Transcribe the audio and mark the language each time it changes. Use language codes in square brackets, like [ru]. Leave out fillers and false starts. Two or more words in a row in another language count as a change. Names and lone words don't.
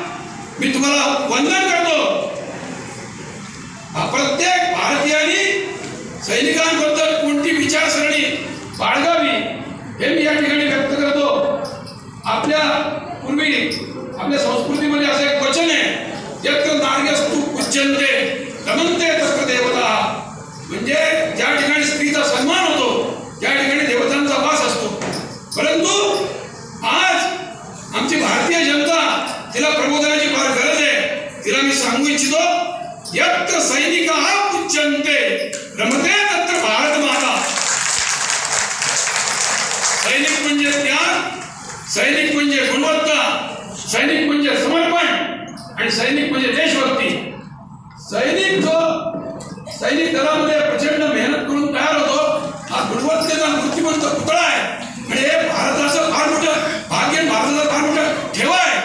[mr] मी तुम्हाला वंदन करतो. प्रत्येक भारतीयांनी सैनिकांबद्दल कोणती विचारसरणी बाळगावी हे मी या ठिकाणी व्यक्त करतो. आपल्या पूर्वी आपल्या संस्कृतीमध्ये असं एक वचन आहे, [sa] यत्र नार्यस्तु पूज्यन्ते रमन्ते तत्र देवता. [mr] म्हणजे ज्या ठिकाणी स्त्रीचा सन्मान होतो त्या ठिकाणी देवतांचा वास असतो. परंतु आज आमची भारतीय जनता, तिला प्रबोधनाची फार गरज आहे. तिला मी सांगू इच्छितो, [sa] यत्र सैनिकाः पूज्यन्ते रमते तत्र भारत माता. [mr] सैनिक म्हणजे त्याग, सैनिक म्हणजे गुणवत्ता, सैनिक म्हणजे समर्पण आणि सैनिक म्हणजे देशभक्ती. सैनिक दलामध्ये प्रचंड मेहनत करून तयार होतो. हा गुणवत्तेचा मूर्तिमंत पुतळा आहे आणि हे भारताचं फार मोठं भाग्य, भारताचं फार मोठं ठेवा आहे.